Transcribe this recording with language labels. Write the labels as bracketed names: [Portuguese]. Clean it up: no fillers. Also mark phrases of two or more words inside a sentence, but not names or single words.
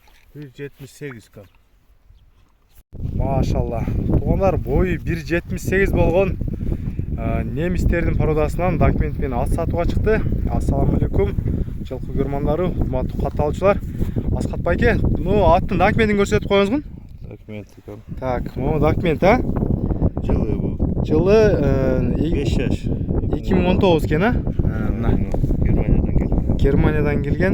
[Kyrgyz] 1.78 кам. Машалла. [Kazakh] Туғандар бойы 1.78 болған немістердің пародасынан документпен ат сатуға шықты. [Kyrgyz] Ассаламалейкум, жылқы көрмандары, урматтуу катталуучулар. Асхат байке, аттың документин көрсөтүп коюңузгун. Документи кам. Так, документ, а? Жылы бу. Жылы 5 жаш. 2019 экен, а? Германиядан келген. Германиядан келген.